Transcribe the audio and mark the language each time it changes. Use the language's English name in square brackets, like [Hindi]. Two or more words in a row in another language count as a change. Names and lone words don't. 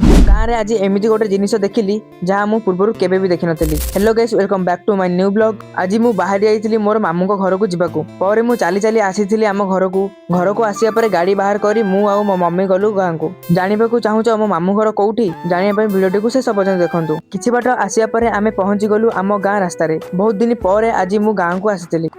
[Odia] ଗାଁରେ ଆଜି ଏମିତି ଗୋଟେ ଜିନିଷ ଦେଖିଲି, ଯାହା ମୁଁ ପୂର୍ବରୁ କେବେ ବି ଦେଖିନଥିଲି। [English] Hello guys, welcome back to my new vlog। [Odia] ଆଜି ମୁଁ ବାହାରି ଯାଇଥିଲି ମୋର ମାମୁଙ୍କ ଘରକୁ ଯିବାକୁ। ପରେ ମୁଁ ଚାଲି ଚାଲି ଆସିଥିଲି ଆମ ଘରକୁ। ଘରକୁ ଆସିବା ପରେ ଗାଡ଼ି ବାହାର କରି ମୁଁ ଆଉ ମୋ ମମି ଗଲୁ ଗାଁକୁ। ଜାଣିବାକୁ ଚାହୁଁଛ ମୋ ମାମୁଁ ଘର କୋଉଠି? ଜାଣିବା ପାଇଁ ଭିଡ଼ିଓଟିକୁ ଶେଷ ପର୍ଯ୍ୟନ୍ତ ଦେଖନ୍ତୁ। କିଛି ବାଟ ଆସିବା ପରେ ଆମେ ପହଞ୍ଚିଗଲୁ ଆମ ଗାଁ ରାସ୍ତାରେ। ବହୁତ ଦିନ ପରେ ଆଜି ମୁଁ ଗାଁକୁ ଆସିଥିଲି।